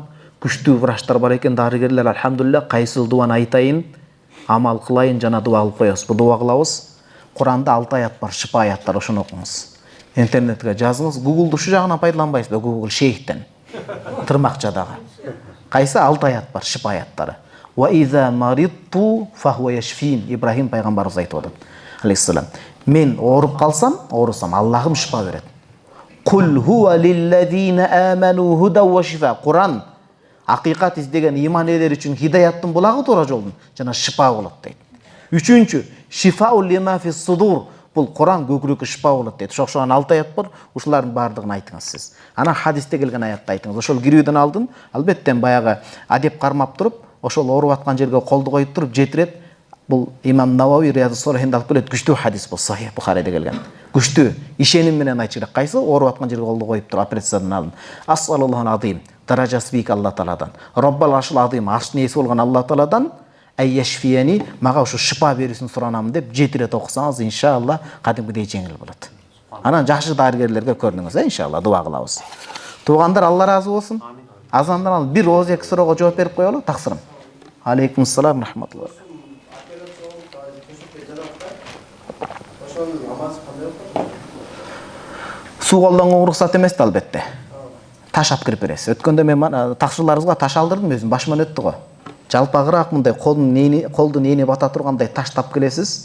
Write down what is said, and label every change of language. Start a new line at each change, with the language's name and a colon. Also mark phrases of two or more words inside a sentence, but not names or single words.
Kyrgyz: Күчтүү врачтар бар экен, дарыгерлер, алхамдулилlah. Кайсыл дуаны айтайын, амал кылайын жана дуа кылып коебуз. Бул дуа кылабыз. Куранда 6 аят бар, шифа аяттар, ошону окуңуз. Интернетке жазыңыз. Google ушу жагынан пайдаланбайсыз да, Google шейхтен. Тырмакчадагы. Кайсы 6 аят бар, шифа аяттары.
Arabic: وإذا مرضت فهو يشفين.
Kyrgyz: Ибрахим пайгамбарыбыз айтып атат. Алейхиссалам. Мен ооруп калсам, оорусам, Аллахым шифа берет.
Arabic: قل هو للذين آمنوا هدى وشفاء.
Kyrgyz: Куран акыйкат издеген иман элер үчүн хидаяттын булагы, туура жолдун жана шифа болот дейт.
Arabic: Үчүнчү, شفاء لما في الصدور.
Kyrgyz: Бул Куран көкүрөккө шифа болот дейт. Ошондон 6 аят бар. Ушулардын баардыгын айтыңыз сиз. Анан хадисте келген аятты айтыңыз. Ошол кирүүдөн алдын албетте баягы адеп кармап туруп, ошол ооруп аткан жерге колду коюп туруп жетирет. Бул имам Навави Риядус Солихинде алып келет. Күчтүү хадис бул, Сахих Бухариде келген. Күчтүү, ишеним менен айтчу керек. Кайсы ооруп аткан жерге колду коюп туруп операциядан алдын.
Arabic: أسأل الله العظيم.
Kyrgyz: Даражасы бийик Алла Тааладан.
Arabic: رب العرش العظيم,
Kyrgyz: арштын ээси болгон Алла Тааладан айяшфияни, мага ушу шифа берүүсүн суранам деп жетирет окусаңыз, иншалла кадимкидей жеңил болот. Анан жакшы дарыгерлерге көрүнүңүз, иншалла дуа кылабыз. Туугандар, Алла ыраазы болсун. Азандан ал бир ооз эки суроого жооп берип коелу, таксырым.
Arabic: عليكم السلام رحمة الله.
Kyrgyz: Суу колдонгон уруксат эмес да албетте. Таш алып кирип бересиз. Өткөндө мен такшыларыбызга таш алдырдым, өзүм башыман өттү го. Жалпагыраак мындай колдун эни бата тургандай таш тап келесиз.